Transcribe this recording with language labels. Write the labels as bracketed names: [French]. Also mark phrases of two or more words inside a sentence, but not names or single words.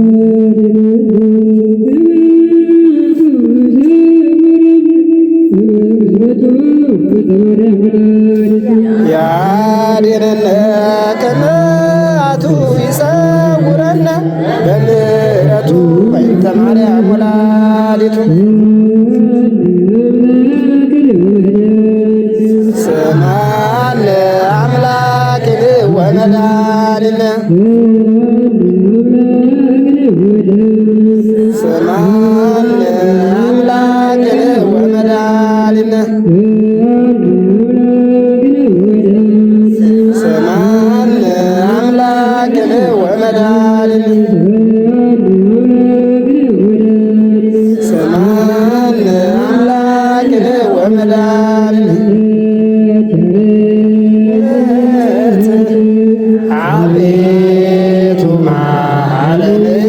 [Geez] ያድነነ ከመዓቱ ይሰውረነ በምሕረቱ በእንተ ማርያም ወላዲቱ ስምዐነ አምላክነ ወመድኃኒነ ስምዐነ አምላክነ ወመድኃኒነ ስምዐነ አምላክነ ወመድኃኒነ ስምዐነ አምላክነ ወመድኃኒነ [Amharic] አቤቱ ማረን